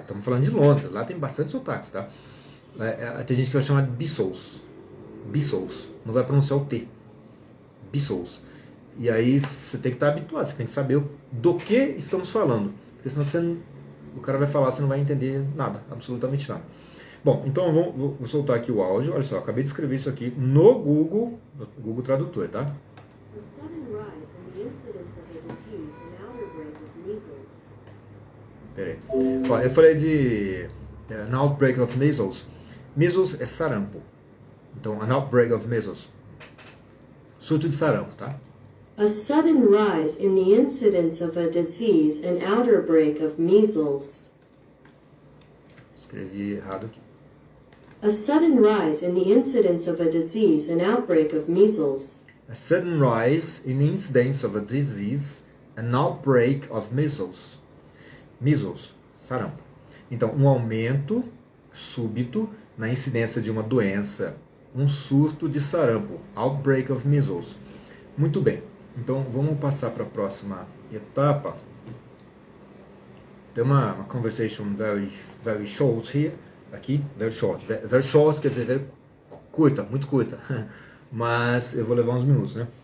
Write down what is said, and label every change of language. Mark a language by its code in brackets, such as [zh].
[pt] Estamos falando de Londres, lá tem bastante sotaques, tá? Tem gente que vai chamar de Beatles, não vai pronunciar o T, Beatles. E aí você tem que estar habituado, você tem que saber do que estamos falando, porque senão o cara vai falar, você não vai entender nada, absolutamente nada. Bom, então vou soltar aqui o áudio. Olha só, acabei de escrever isso aqui no Google Tradutor, tá? [en] A sudden rise in the incidence of a disease and outbreak of measles. [pt] Peraí. Ó, eu falei de [en] an outbreak of measles. [pt] Measles é sarampo. Então, [en] an outbreak of measles. [pt] Surto de sarampo, tá? [en] A sudden rise in the incidence of a disease and outbreak of measles. [pt] Escrevi errado aqui. [en] A sudden rise in the incidence of a disease and outbreak of measles. A sudden rise in incidence of a disease, an outbreak of measles. [pt] Measles, sarampo. Então, um aumento súbito na incidência de uma doença, um surto de sarampo, [en] outbreak of measles. [pt] Muito bem. Então, vamos passar para a próxima etapa. Tem uma [en] conversation very short here, [pt] aqui, [en] very short [pt] quer dizer very curta, muito curta, mas eu vou levar uns minutos, né?